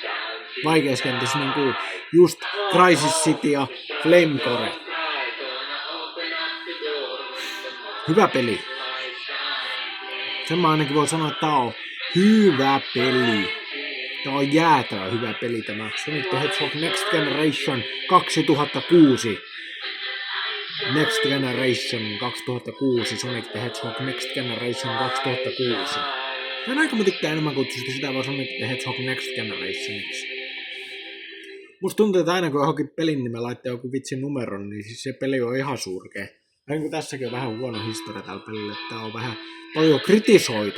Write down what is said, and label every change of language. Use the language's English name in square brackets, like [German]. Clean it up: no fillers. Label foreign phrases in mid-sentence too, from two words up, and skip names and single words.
[Finnish] Vaikeassa kentissä niin kuin just Crisis City ja Flamecore. Hyvä peli. Sen mä ainakin voin sanoa, että tää on hyvä peli. Tää on jäätävä hyvä peli tämä Sonic the Hedgehog Next Generation 2006. Next Generation 2006. Sonic the Hedgehog Next Generation 2006. Mä aika mä tykkään enemmän kutsusta sitä vaan Sonic the Hedgehog Next Generationiksi. Musta tuntuu, että aina kun johonkin pelin nimen laittaa joku vitsin numeron, niin siis se peli on ihan surkea. Niin kuin tässäkin on vähän huono historia tällä pelillä, että tää on vähän paljon kritisoitu.